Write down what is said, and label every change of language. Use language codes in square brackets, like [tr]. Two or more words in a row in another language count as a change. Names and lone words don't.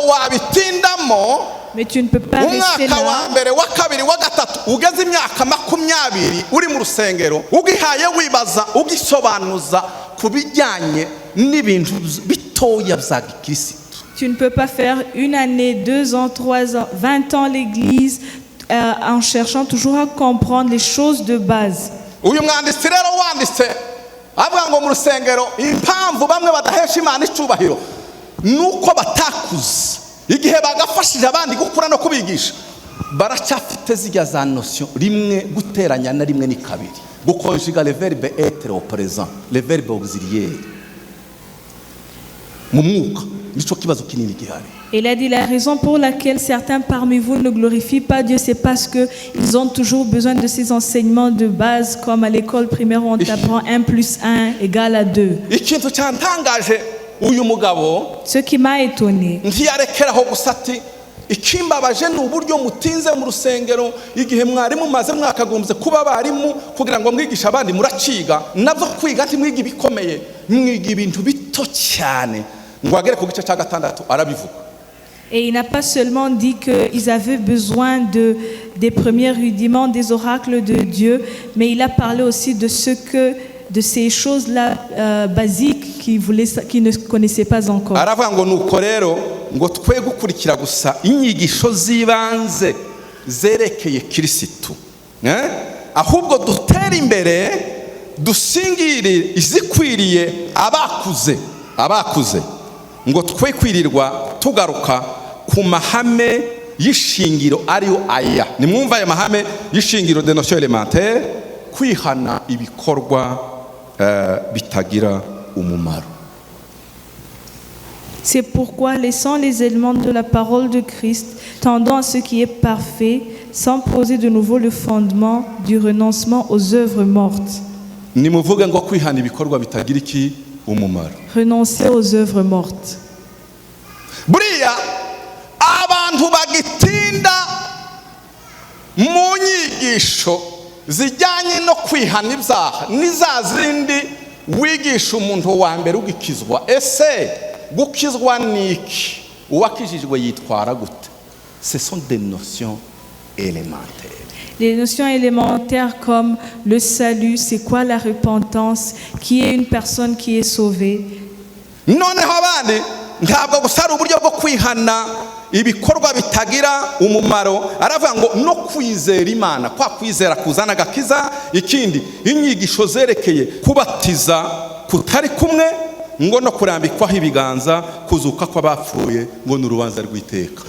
[fr] Mais tu ne peux pas rester là. Tu ne peux pas faire une année, 2 ans, 3 ans, 20 ans à l'église en cherchant toujours à comprendre les choses de base. [rw] Igihe bagafashije abandi gukura no kubigisha baracyafite zijya za notion rimwe guteranya na rimwe ni kabiri, gukonjuga [fr] le verbe être au présent, le verbe auxiliaire [rw] mu mwuka, nico kibazo kinini gihari. [fr] Il a dit la raison pour laquelle certains parmi vous ne glorifient pas Dieu, c'est parce que ils ont toujours besoin de ces enseignements de base, comme à l'école primaire où on t'apprend 1 + 1 = 2. [rw] Ikintu cyantangaje uyu mugabo, [fr] ce qui m'a étonné, [rw] ntiyarekeraho gusati ikimbabaje n'uburyo mutinze mu rusengero igihe mwari mumaze mwakagombye kuba barimu kugira ngo mwigisha abandi muraciga nabyo kwiga ati mwiga ibikomeye, mwiga ibintu bito cyane ngo agere ku gice cya 6 arabivuga. [fr] Et il n'a pas seulement dit qu'ils avaient besoin des premiers rudiments des oracles de Dieu, mais il a parlé aussi de ces choses-là basiques qu'ils ne connaissaient pas encore. [rw] Aravuga ngo nuko rero ngo twe gukurikira gusa inyigisho zibanze zerekeye Kristo, ahubwo dutera imbere dusingire izikwiriye abakuze ngo twe kwirirwa tugaruka ku mahame y'ishingiro ariyo aya. Nimwumva aya mahame y'ishingiro [fr] de notion élémentaire, [rw] kwihana ibikorwa bitagira umumaro. [fr] C'est pourquoi, laissant les éléments de la parole de Christ, tendant à ce qui est parfait, sans poser de nouveau le fondement du renoncement aux œuvres mortes. [rw] Nimuvuga ngo kwihana ibikorwa bitagira iki umumaro. [fr] Renoncer aux œuvres mortes. [rw] Buriya abantu bagitinda mu nyigisho zijyanye no kwihana ibyaha nizazindi wigisha umuntu wa mbere ugikizwa. Ese gukizwa niki? Uwakijijwe yitwara gute? [fr] Ce sont des notions élémentaires. Les notions élémentaires comme le salut, c'est quoi la repentance, qui est une personne qui est sauvée. [rw] Noneho abandi ntabwo gusara uburyo bwo kwihana ibikorwa bitagira umumaro, aravuga ngo no kwizera Imana, kwa kwizera kuzana gakiza. Ikindi inyigisho zerekeye kubatiza kutari kumwe ngo no kurambikwaho ibiganza, kuzuka kw'abapfuye ngo n'urubanza rw'iteka.